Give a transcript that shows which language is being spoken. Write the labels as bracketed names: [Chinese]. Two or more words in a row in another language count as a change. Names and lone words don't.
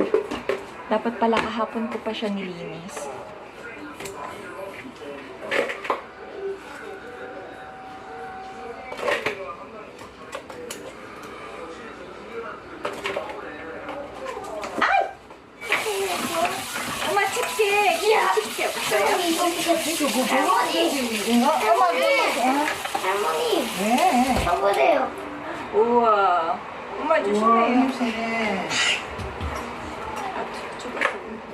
[Filipino] Dapat pala kahapon ko pa siya nilinis. Ay! [Korean] 엄마 집게! 집게 없어요? 할머니, 네. 저거래요. 우와. 엄마 조심해요. 조심해. 아, 죽었어.